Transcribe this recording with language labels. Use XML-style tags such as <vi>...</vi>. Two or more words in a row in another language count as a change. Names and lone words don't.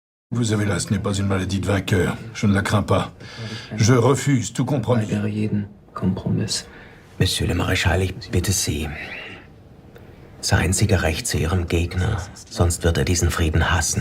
<fr>Vous avez là, ce n'est pas une maladie de vainqueur. Je ne la crains pas. Je refuse tout compromis.</fr> <de>Weigere jeden Kompromiss.</de> <fr>Monsieur le Maréchal,</fr> <de>ich bitte Sie. Seien Sie gerecht zu Ihrem Gegner, sonst wird er diesen Frieden hassen.</de>